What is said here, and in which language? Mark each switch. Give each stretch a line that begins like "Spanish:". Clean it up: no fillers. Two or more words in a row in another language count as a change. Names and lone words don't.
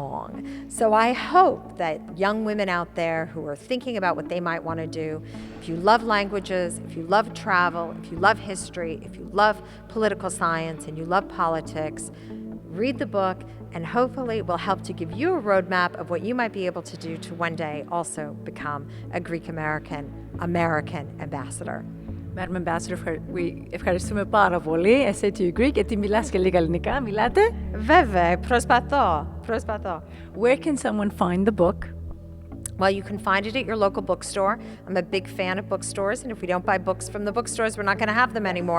English: So I hope that young women out there who are thinking about what they might want to do if you love languages, if you love travel, if you love history, if you love political science and you love politics, read the book, and hopefully it will help to give you a roadmap of what you might be able to do to one day also become a Greek-American ambassador. Madam Ambassador,
Greek: ευχαριστούμε πάρα πολύ.
English: I say to you Greek,
Greek: γιατί μιλάς και λίγα ελληνικά, μιλάτε? Βέβαια, προσπαθώ.
English: Where can someone find the book? Well, you can find it at your local bookstore. I'm a big fan of bookstores, and if we don't buy books from the bookstores, we're not going to have them anymore.